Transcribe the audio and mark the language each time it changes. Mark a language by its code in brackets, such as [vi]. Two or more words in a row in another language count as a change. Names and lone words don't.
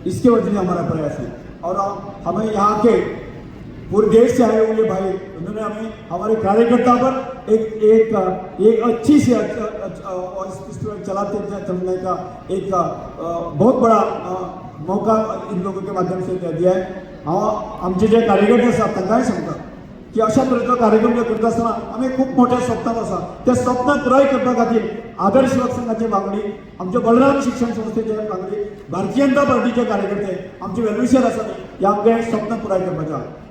[hi] इसके वजह से हमारा प्रयास है। और हमें यहाँ के पूरे देश से आए हुए भाई, उन्होंने हमारे कार्यकर्ता पर एक अच्छी से चलने का एक बहुत बड़ा मौका इन लोगों के माध्यम से दिया है। [kok] आमचे जे कार्यकर्ते असतात तांकां काय सांगता की अशा तरेचो कार्यक्रम जे करता आसतना आमी खूब मोठ्या स्वप्नात आसा, त्या स्वप्नां पुराय करपा खातीर आदर्श युवक संघाचे वांगडी, आमचे बलराम शिक्षण संस्थेचे वांगडी, भारतीय जनता पार्टीचे कार्यकर्ते, आमचे वेलविशर आसात, ह्या आमचे स्वप्न पुराय करपाचें आसा।